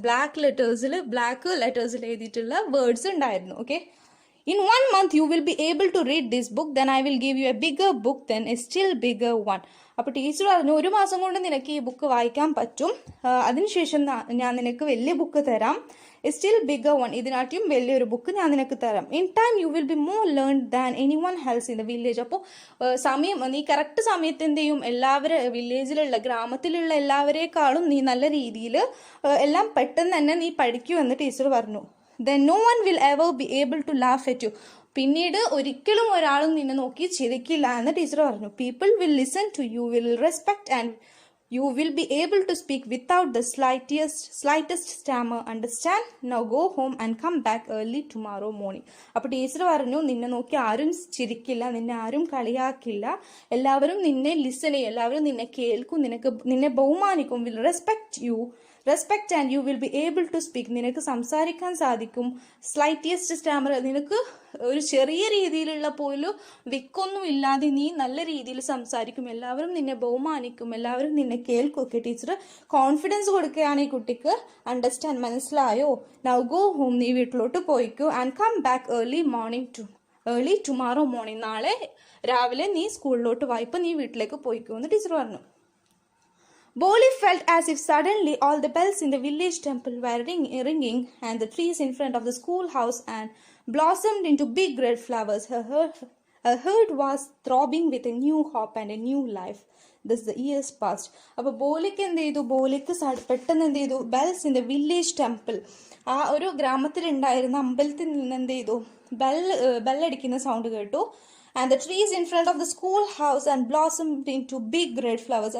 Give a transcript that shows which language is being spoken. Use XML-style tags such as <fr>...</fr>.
<ml>Black ലെറ്റേഴ്സിൽ എഴുതിയിട്ടുള്ള words ഉണ്ടായിരുന്നു.</ml> <en>Okay, in 1 month you will be able to read this book, then I will give you a bigger book, then a still bigger one.</en> <ml>അപ്പോൾ teacher പറഞ്ഞു, 1 മാസം കൊണ്ട് നിനക്ക് ഈ book വായിക്കാൻ പറ്റും, അതിനുശേഷം ഞാൻ നിനക്ക് വലിയ ബുക്ക് തരാം,</ml> <en>a still bigger one,</en> <ml>ഇതിനാട്ടിയും വലിയൊരു ബുക്ക് ഞാൻ നിനക്ക് തരാം.</ml> <en>In time you will be more learn than anyone else in the village.</en> <ml>അപ്പോൾ നീ കറക്റ്റ് സമയത്ത് എന്ത് ചെയ്യും, വില്ലേജിലുള്ള, ഗ്രാമത്തിലുള്ള എല്ലാവരേക്കാളും നീ നല്ല രീതിയിൽ എല്ലാം പെട്ടെന്ന് തന്നെ നീ പഠിക്കുമെന്ന് ടീച്ചർ പറഞ്ഞു.</ml> <en>Then no one will ever be able to laugh at you.</en> <ml>പിന്നീട് ഒരിക്കലും ഒരാളും നിന്നെ നോക്കി ചിരിക്കില്ല എന്ന് ടീച്ചർ പറഞ്ഞു.</ml> <en>People will listen to you, will respect and you will be able to speak without the slightest stammer. Understand? Now go home and come back early tomorrow morning.</en> <ml>അപ്പോൾ teacher പറഞ്ഞു, നിന്നെ നോക്കി ആരും ചിരിക്കില്ല, നിന്നെ ആരും കളിയാക്കില്ല, എല്ലാവരും നിന്നെ ലിസൺ ചെയ്യും, എല്ലാവരും നിന്നെ കേൾക്കും, നിന്നെ ബഹുമാനിക്കും.</ml> <en>Will respect and you will be able to speak.</en> <ml>നിനക്ക് സംസാരിക്കാൻ സാധിക്കും.</ml> <en>slightest stammer,</en> <ml>നിനക്ക് ഒരു ചെറിയ രീതിയിലുള്ള പോലും വിക്കൊന്നും ഇല്ലാതെ നീ നല്ല രീതിയിൽ സംസാരിക്കും, എല്ലാവരും നിന്നെ ബഹുമാനിക്കും, എല്ലാവരും നിന്നെ കേൾക്കും. ഒക്കെ ടീച്ചർ കോൺഫിഡൻസ് കൊടുക്കുകയാണ് ഈ കുട്ടിക്ക്. അണ്ടർസ്റ്റാൻഡ്, മനസ്സിലായോ?</ml> <en>now go home,</en> <ml>നീ വീട്ടിലോട്ട് പോയിക്കോ.</ml> <en>and come back early tomorrow morning,</en> <ml>നാളെ രാവിലെ നീ സ്കൂളിലോട്ട് വായിപ്പോൾ നീ വീട്ടിലേക്ക് പോയിക്കോ എന്ന് ടീച്ചർ പറഞ്ഞു.</ml> <en>Boli felt as if suddenly all the bells in the village temple were ringing and the trees in front of the schoolhouse and blossomed into big red flowers. Her heart was throbbing with a new hope and a new life. Thus the years passed.</en> <ml>അപ്പോൾ ബോലിക്ക് എന്ത് ചെയ്തു, ബോലിക്ക് പെട്ടെന്ന് എന്ത് ചെയ്തു,</ml> <en>bells in the village temple,</en> <ml>ആ ഒരു ഗ്രാമത്തിലുണ്ടായിരുന്ന അമ്പലത്തിൽ നിന്ന് എന്ത് ചെയ്തു, ബെല്ലടിക്കുന്ന സൗണ്ട് കേട്ടു.</ml> <en>And the trees in front of the school house and blossomed into big red flowers.</en>